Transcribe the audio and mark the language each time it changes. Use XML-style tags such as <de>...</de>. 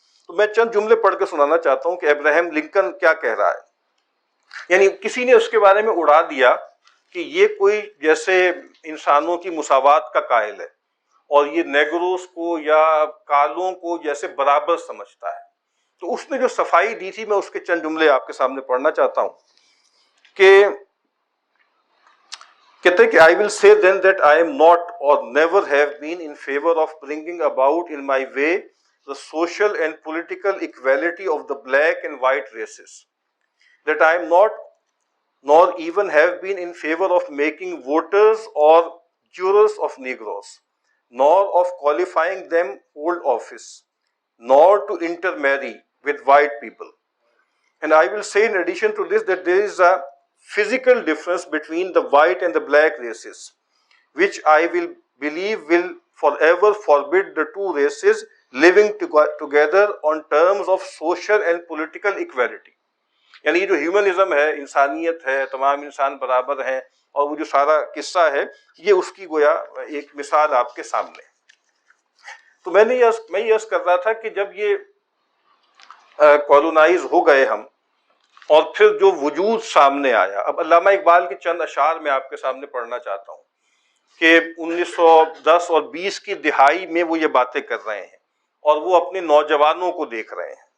<ur>تو میں چند جملے پڑھ کے سنانا چاہتا ہوں کہ ابراہم لنکن کیا کہہ رہا ہے. یعنی کسی نے اس کے بارے میں اڑا دیا کہ یہ کوئی جیسے انسانوں کی مساوات کا قائل ہے اور یہ نیگروز کو یا کالوں کو جیسے برابر سمجھتا ہے. تو اس نے جو صفائی دی تھی میں اس کے چند جملے آپ کے سامنے پڑھنا چاہتا ہوں کہ کہتے ہیں کہ</ur> <en>I will say then that I am not or never have been in favor of bringing about in my way the social and political equality of the black and white races. That I am not nor even have been in favor of making voters or jurors of Negroes, nor of qualifying them hold office, nor to intermarry with white people. And I will say in addition to this that there is a physical difference between the white and the black races, which I will believe will forever forbid the two races living together on terms of social and political equality.</en> <ur>یعنی یہ جو humanism ہے، انسانیت ہے، تمام انسان برابر ہیں، اور وہ جو سارا قصہ ہے یہ اس کی گویا ایک مثال آپ کے سامنے. تو میں یہ عرض کر رہا تھا کہ جب یہ کالونائز ہو گئے ہم اور پھر جو وجود سامنے آیا، اب علامہ اقبال کے چند اشعار میں آپ کے سامنے پڑھنا چاہتا ہوں کہ 1910 اور 20 کی دہائی میں وہ یہ باتیں کر رہے ہیں اور وہ اپنے نوجوانوں کو دیکھ رہے ہیں.</ur>